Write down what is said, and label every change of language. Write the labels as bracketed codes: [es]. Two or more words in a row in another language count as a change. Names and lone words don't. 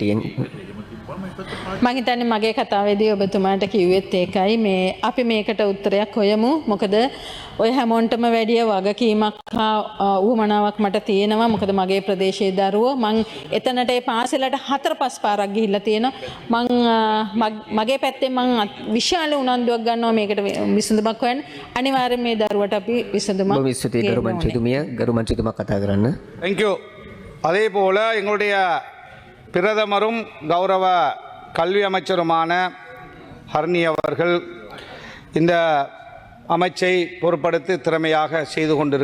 [si] දරුවන් සිතුමේ කෙටියෙන් මම හිතන්නේ මගේ කතාවේදී ඔබතුමාට කිව්වෙත් ඒකයි මේ අපි මේකට උත්තරයක් හොයමු මොකද ඔය හැමෝන්ටම වැඩිය වගකීමක් හා උවමනාවක් මට තියෙනවා මොකද මගේ ප්‍රදේශයේ දරුවෝ මං එතනට ඒ පාසලට 4-5 පාරක් ගිහිල්ලා තියෙනවා මං මගේ පැත්තෙන් මං විශාල උනන්දුවක් ගන්නවා මේකට විසඳුමක් හොයන්න අනිවාර්යෙන් මේ දරුවට අපි විසඳුමක් ස්තුතියි ගරු මන්ත්‍රීතුමිය ගරු මන්ත්‍රීතුමා කතා කරන්න [en] thank you [ta] அதே போல் எங்களுடைய பிரதமரும் கௌரவ கல்வி அமைச்சருமான ஹர்னி அவர்கள் இந்த அமைச்சை பொறுப்படுத்தி திறமையாக செய்து கொண்டிருக்கிறார்